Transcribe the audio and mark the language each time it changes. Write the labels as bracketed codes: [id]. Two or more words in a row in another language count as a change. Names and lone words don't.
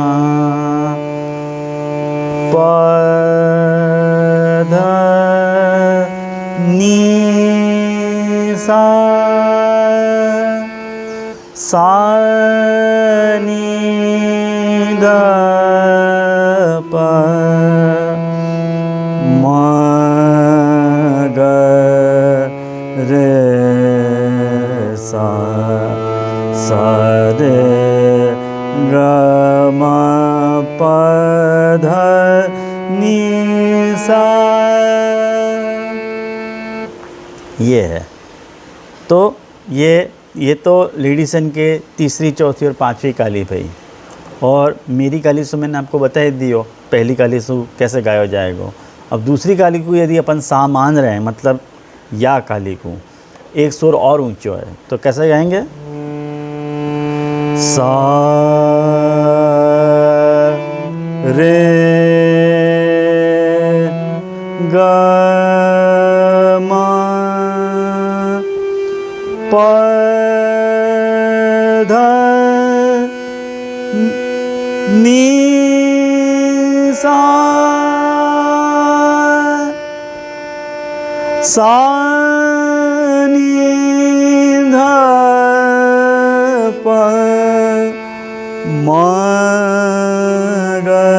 [hi] प ध नि सा सा नि ध प म ग रे सा सा रे ग म प ध नि सा। ये है। तो ये तो लेडीसन के तीसरी, चौथी और पांचवी काली भाई। और मेरी काली सु मैंने आपको बता ही दियो, पहली काली सु कैसे गाया जाएगा। अब दूसरी काली को यदि अपन सा मान रहे हैं, मतलब या काली को एक सुर और ऊंचा है, तो कैसे गाएंगे सा रे ग म प ध नि सा सा नि ध प म ग